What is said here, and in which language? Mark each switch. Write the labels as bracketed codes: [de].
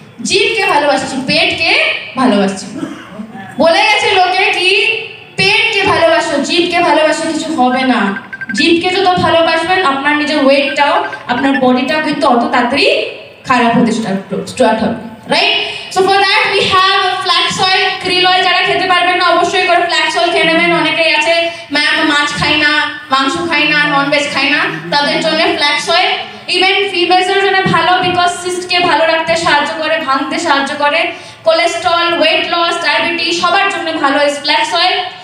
[bn] জিভকে ভালোবাসছি, পেটকে ভালোবাসছি। বলে গেছে লোকে কি পেটকে ভালোবাসো, জিভকে ভালোবাসো, কিছু হবে না। জিভকে যত ভালোবাসবেন আপনার নিজের ওয়েটটাও, আপনার বডিটাও কিন্তু অত তাড়াতাড়ি খারাপ হতে স্টার্ট হবে, right? [en] So for that we have flax oil, krill oil [bn] যারা খেতে পারবেন না অবশ্যই করে flax oil খেয়ে নেবেন। অনেকেই আছে ম্যাম মাছ খাই না, মাংস খাই না, নন ভেজ খাই না, তাদের জন্য flax oil। ইভেন ফিমেলসের জন্য ভালো, বিকজ সিস্টকে ভালো রাখতে সাহায্য করে, ভাঙতে সাহায্য করে, কোলেস্টেরল, ওয়েট লস, ডায়াবেটিস সবার জন্য ভালো এই flax oil।